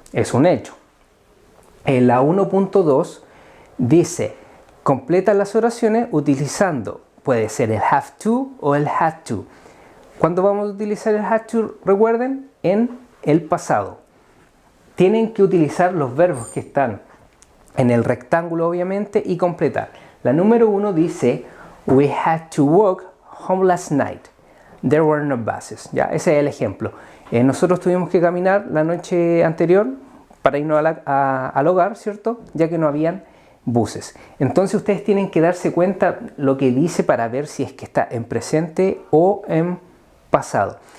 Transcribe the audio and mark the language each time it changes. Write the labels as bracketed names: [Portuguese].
[Spanish] Es un hecho. En la 1.2 dice, completa las oraciones utilizando, puede ser el have to o el had to. ¿Cuándo vamos a utilizar el had to? Recuerden, en el pasado. Tienen que utilizar los verbos que están en el rectángulo, obviamente, y completar. La número 1 dice, [English] we had to walk home last night. There were no buses. [Spanish] ¿Ya? Ese es el ejemplo. Nosotros tuvimos que caminar la noche anterior para irnos al hogar, ¿cierto? Ya que no habían buses. Entonces ustedes tienen que darse cuenta lo que dice para ver si es que está en presente o en pasado.